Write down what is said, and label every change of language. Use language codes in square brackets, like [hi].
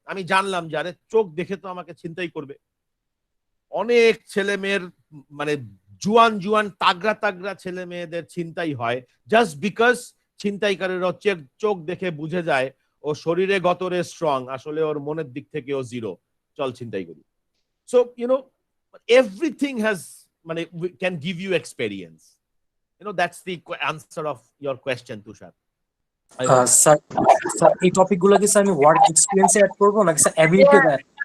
[bn] আমি জানলাম যে আরে চোখ দেখে তো আমাকে ছিনতাই করবে। অনেক ছেলে মেয়ের মানে জুয়ান তাগড়া ছেলে মেয়েদের ছিনতাই হয় জাস্ট বিকজ ছিনতাইকারীরা চোখ দেখে বুঝে যায় ও শরীরে গতরে স্ট্রং, আসলে ওর মনের দিক থেকে ও জিরো, চল ছিনতাই করি। [en] So everything has মানে can give you experience. That's the answer of your question, Tushar. I hope. [bn] Sir sir এই টপিকগুলো কি স্যার আমি ওয়ার্ক এক্সপিরিয়েন্সে অ্যাড করবো নাকি স্যার অ্যাবিলিটি অ্যাড?